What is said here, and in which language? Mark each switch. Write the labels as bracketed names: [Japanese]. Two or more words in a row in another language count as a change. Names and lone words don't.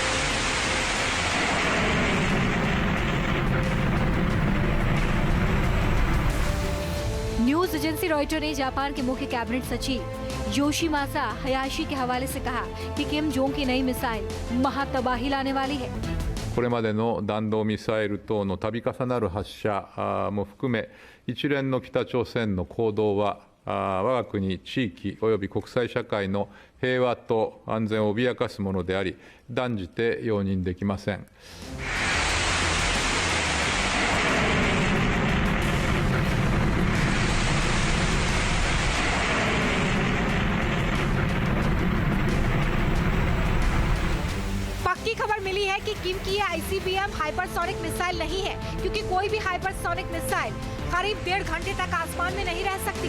[Hindi] न्यूज एजेंसी रॉयटर ने जापान के मुख्य कैबिनेट सचिव योशिमासा हयाशी के हवाले से कहा कि किम जोंग की नई मिसाइल महातबाही लाने वाली है। [Japanese] これまでの弾道ミサイル等の度重なる発射も含め、一連の北朝鮮の行動は我が国地域および国際社会の平和と安全を脅かすものであり、断じて容認できません。 [Hindi] पक्की खबर मिली है कि किम की ICBM हाइपरसोनिक मिसाइल नहीं है, क्योंकि कोई भी हाइपरसोनिक मिसाइल करीब 1.5 घंटे तक आसमान में नहीं रह सकती।